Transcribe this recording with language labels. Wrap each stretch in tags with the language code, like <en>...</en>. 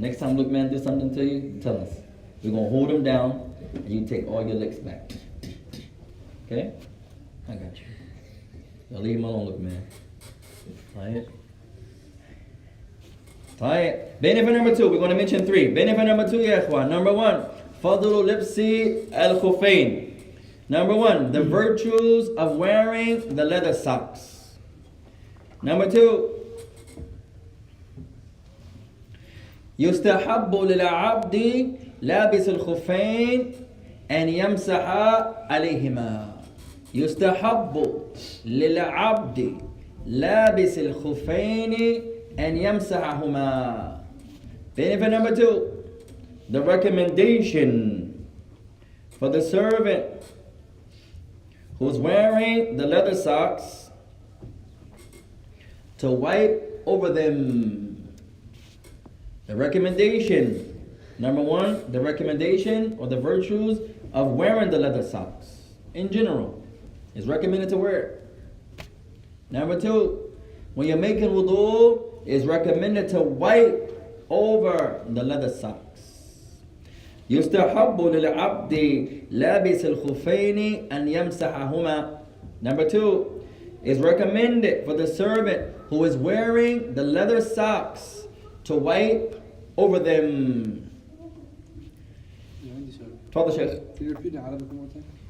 <en>Next time Luke Man do something to you, tell us. We're gonna hold him down and you take all your licks back. Okay? I got you. Y'all leave him alone, Luke Man. Alright? Alright. Benefit number 2. We're gonna mention 3. Benefit number 2, ya ikhwan. Number 1.</en> <ar>Fadlu libsi al-khufayn.</ar> <en>Number 1. The virtues of wearing the leather socks. Number 2,</en> <ar>يستحب للعبد لابس الخفين أن يمسح عليهما. يستحب للعبد لابس الخفين أن يمسحهما.</ar> <en>Benefit number 2, the recommendation for the servant who's wearing the leather socks to wipe over them. The recommendation, number 1, the recommendation or the virtues of wearing the leather socks in general is recommended to wear it. Number 2, when you're making wudu, it's recommended to wipe over the leather socks.</en> <ar>يستحب للعبد لابس الخفين أن يمسحهما.</ar> <en>Number 2, it's recommended for the servant who is wearing the leather socks to wipe over them.</en> <ar>تفضل شيخ.</ar> <en>Can you repeat it Arabic one more time?</en>